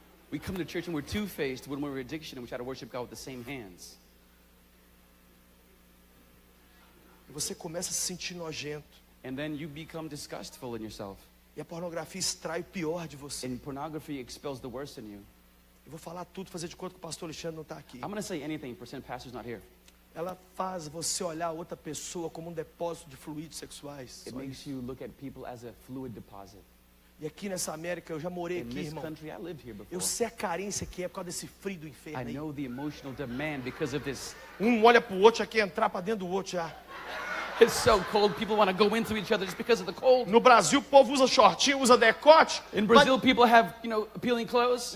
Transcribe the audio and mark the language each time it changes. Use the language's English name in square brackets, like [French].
[English] We come to church and we're two-faced when we're addiction and we try to worship God with the same hands. [Portuguese] E você começa a se sentir nojento. [English] And then you become disgustful in yourself. [Portuguese] E a pornografia extrai o pior de você. [English] And pornography expels the worst in you. [Portuguese] Eu vou falar tudo, fazer de conta que o pastor Alexandre não está aqui. [English] I'm going to say anything, pretend pastor's not here. [Portuguese] Ela faz você olhar outra pessoa como um depósito de fluidos sexuais. [English] It makes you look at people as a fluid deposit. [Portuguese] E aqui nessa América, eu já morei [English] In [Portuguese] aqui, [English] this [Portuguese] irmão. [English] country, I lived here before. [Portuguese] Eu sei a carência que é por causa desse frio do [English] I [Portuguese] inferno aí. [English] know the emotional demand because of this. [Portuguese] Um olha pro outro, já quer entrar para dentro do outro já. [English] It's so cold, people want to go into each other just because of the cold. [Portuguese] No Brasil, o povo usa shortinho, usa decote. [English] In Brazil, people have, appealing clothes.